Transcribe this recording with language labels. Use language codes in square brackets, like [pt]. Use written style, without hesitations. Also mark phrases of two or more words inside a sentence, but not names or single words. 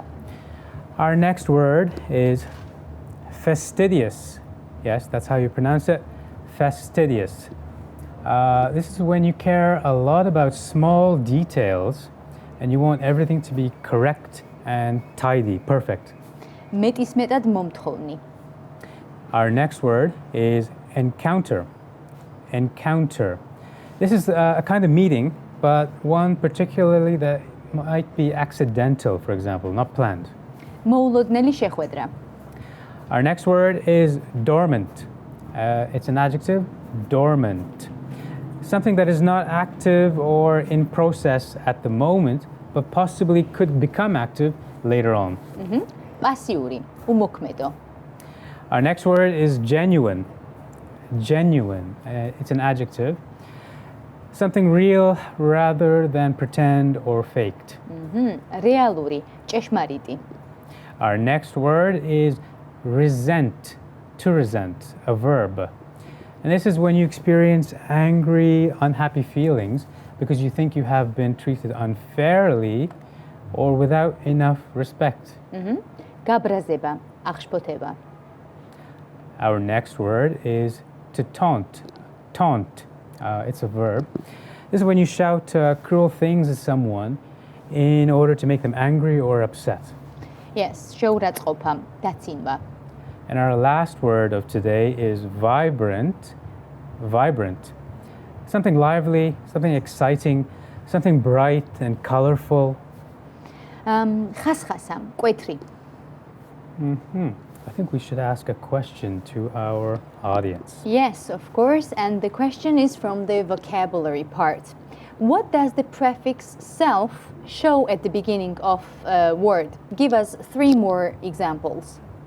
[en] Our next word is fastidious. Yes, that's how you pronounce it, fastidious. This is when you care a lot about small details and you want everything to be correct and tidy, perfect. [ka] მეტისმეტად მომთხოვნი. [en] Our next word is encounter. Encounter. This is a kind of meeting, but one particularly that might be accidental, for example, not planned. [ka] მოულოდნელი შეხვედრა. [en] Our next word is dormant. It's an adjective, dormant. Something that is not active or in process at the moment, but possibly could become active later on. [ka] პასიური, უმოქმედო. [en] Our next word is genuine. Genuine. It's an adjective. Something real rather than pretend or faked. [ka] რეალური, ჭეშმარიტი. [en] Our next word is resent. To resent, a verb. And this is when you experience angry, unhappy feelings because you think you have been treated unfairly or without enough respect. [ka] გაბრაზება, აღშფოთება. [en] Our next word is to taunt. Taunt. It's a verb. This is when you shout cruel things at someone in order to make them angry or upset. Yes, [ka] შეურაცხყოფა, დაცინვა. [en] And our last word of today is vibrant. Vibrant. Something lively, something exciting, something bright and colorful. [ka] ხასხასა, მკვეთრი. [en] I think we should ask a question to our audience. Yes, of course, and the question is from the vocabulary part. What does the prefix self show at the beginning of a word? Give us 3 more examples.